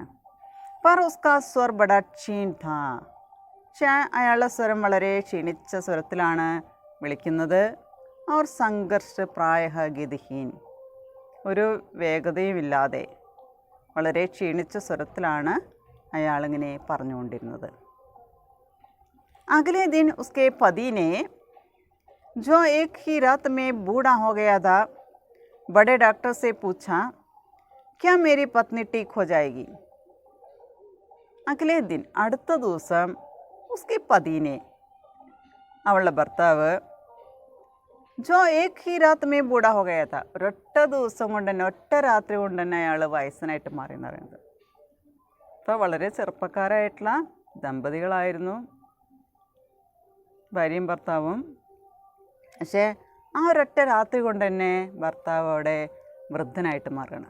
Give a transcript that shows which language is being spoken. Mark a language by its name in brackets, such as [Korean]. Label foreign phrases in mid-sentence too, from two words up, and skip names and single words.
[Hindi] पर उसका स्वर बड़ा क्षीण था, [Malayalam] പക്ഷേ അയാളുടെ സ്വരം വളരെ ക്ഷീണിച്ച സ്വരത്തിലാണ് വിളിക്കുന്നത്. അവർ [Hindi] संघर्ष प्रायः गतिहीन, [Malayalam] ഒരു വേഗതയുമില്ലാതെ വളരെ ക്ഷീണിച്ച സ്വരത്തിലാണ് അയാളിങ്ങനെ പറഞ്ഞുകൊണ്ടിരുന്നത്. [Hindi] अगले दिन उसके पति ने, जो एक ही रात में बूढ़ा हो गया था, बड़े डॉक्टर से पूछा, क्या मेरी पत्नी ठीक हो जाएगी. अगले दिन, [Malayalam] അടുത്ത ദിവസം, [Hindi] उसके पति ने, [Malayalam] അവളുടെ ഭർത്താവ്, [Hindi] जो एक ही रात में बूढ़ा हो गया था, [Malayalam] ഒരൊറ്റ ദിവസം കൊണ്ട് തന്നെ, ഒറ്റ രാത്രി കൊണ്ട് തന്നെ അയാൾ വയസ്സനായിട്ട് മാറി എന്ന് പറയുന്നത്. അപ്പോൾ വളരെ ചെറുപ്പക്കാരായിട്ടുള്ള ദമ്പതികളായിരുന്നു ഭാര്യയും ഭർത്താവും. പക്ഷേ ആ ഒരൊറ്റ രാത്രി കൊണ്ട് തന്നെ ഭർത്താവ് അവിടെ വൃദ്ധനായിട്ട് മാറുകയാണ്.